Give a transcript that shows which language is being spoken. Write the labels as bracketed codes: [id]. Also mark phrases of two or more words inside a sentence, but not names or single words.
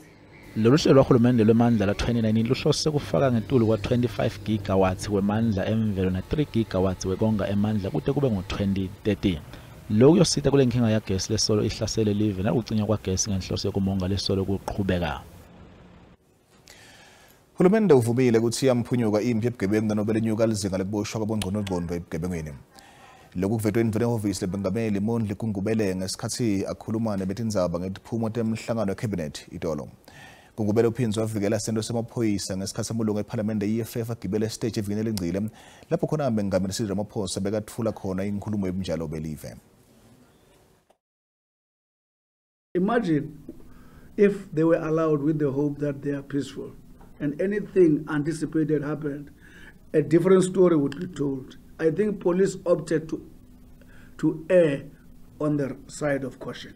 [ss] Lolu hlelo lwahulumende lwemandla la 2019 luhlose kufaka ngetulu kwa 25 gigawatts wemandla emvelo na 3 gigawatts wekonga emandla kude kube ngo-2030. Lokhu kuyosita kule nkinga yagesi lesolo ihlasele live nakucinywa kwagesi ngenhloso yokumonga lesolo kuqhubeka. Hulumende uvumile ukuthi yamphunyuka impi ebugebengu nanobe lenyuka lizinga lekuboshwa kwabongqondongqondo ebugebengwini. Lokhu kuvetwe endvuna ehhovisi lebengameli Mondli Kungubele ngesikhathi akhuluma nebeTindzaba ngetiphumo temhlangano wecabinet itolo. Kungubele uphinzwe wavikela sento semaphoyisa ngesikhathi samulungu eParliament EFF agibele stage evikini elengcile lapho khona mengameli Cyril Ramaphosa bekathula khona inkhulumo yobunjalo belive. [en] Imagine if they were allowed with the hope that they are peaceful and anything anticipated happened, a different story would be told. I think police opted to err on the side of caution.